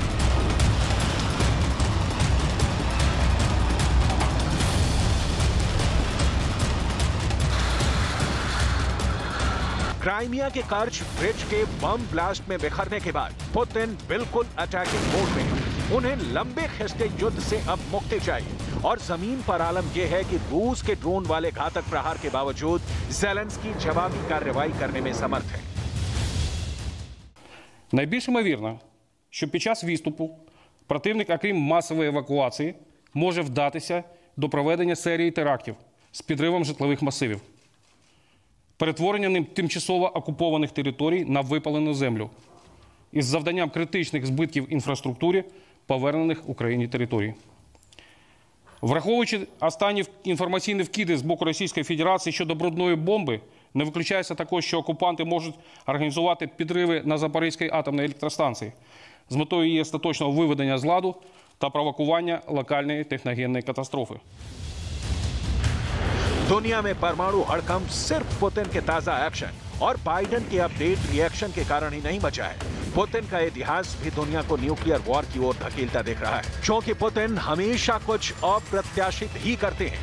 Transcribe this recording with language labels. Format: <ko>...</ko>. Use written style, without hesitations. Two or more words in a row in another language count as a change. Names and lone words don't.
<hi>क्राइमिया के कर्च ब्रिज के</hi> <en>bomb blast</en> <hi>में बिखरने के बाद पुतिन बिल्कुल</hi> <en>attacking mode</en> <hi>में है। उन्हें लंबे खिंचते युद्ध से अब मुक्ति चाहिए और जमीन पर आलम यह है कि रूस के ड्रोन वाले घातक प्रहार के बावजूद ज़ेलेंस्की जवाबी कार्रवाई करने में समर्थ है।</hi> <uk>Найбільш ймовірно, що під час відступу противник, окрім масової евакуації, може вдатися до проведення серії терактів з підривом житлових масивів, перетворення ним тимчасово окупованих територій на випалену землю із завданням критичних збитків інфраструктурі повернених Україні територій. Враховуючи останні інформаційні вкиди з боку Російської Федерації щодо брудної бомби, не виключається також, що окупанти можуть організувати підриви на Запорізькій атомній електростанції з метою її остаточного виведення з ладу та провокування локальної техногенної катастрофи.</uk> <hi>दुनिया में परमाणु हड़कंप सिर्फ पुतिन के ताजा एक्शन और बाइडेन के</hi> <en>update reaction</en> <hi>के कारण ही नहीं बचा है। पुतिन का इतिहास भी दुनिया को</hi> <en>nuclear war</en> <hi>की ओर धकेलता दिख रहा है, क्योंकि पुतिन हमेशा कुछ अप्रत्याशित ही करते हैं।</hi>